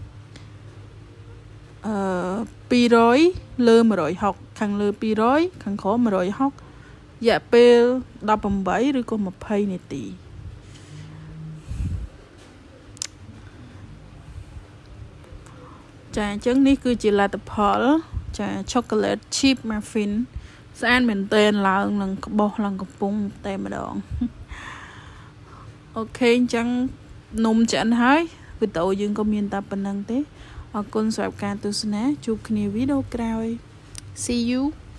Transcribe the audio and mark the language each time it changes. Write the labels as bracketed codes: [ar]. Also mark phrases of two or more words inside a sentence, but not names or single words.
[km] 200 លើ 160ខាងលើ200ខាងក្រោម160រយៈពេល18ឬក៏20នាទី ចាអញ្ចឹងនេះគឺជាលទ្ធផលចា [en] chocolate chip muffin [km] ស្អាតមែនទែនឡើងនឹងក្បោះឡើងកំពុងតែម្ដងអូខេអញ្ចឹងនំឆ្អិនហើយវីដេអូយើងក៏មានតែប៉ុណ្្នឹងទេអរគុណសម្រាប់ការទស្សនាជួបគ្នាវីដេអូក្រោយ [en] See you